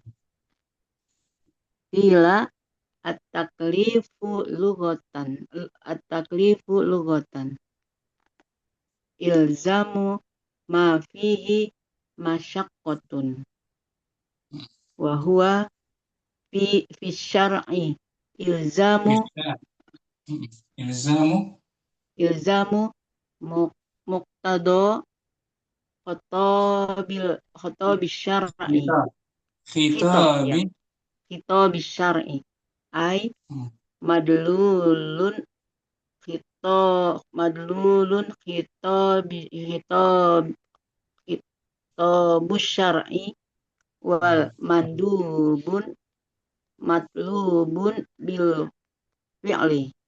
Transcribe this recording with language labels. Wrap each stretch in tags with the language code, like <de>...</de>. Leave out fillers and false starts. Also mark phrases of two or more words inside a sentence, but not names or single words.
<ar>بلا التكليف لغة. إلزام ما فيه مشقة. وهو في الشرع إلزام مقتضى خطاب الشرع. خطاب الشرع أي مدلول خطاب الشرع والمندوب مطلوب بالفعل.</ar>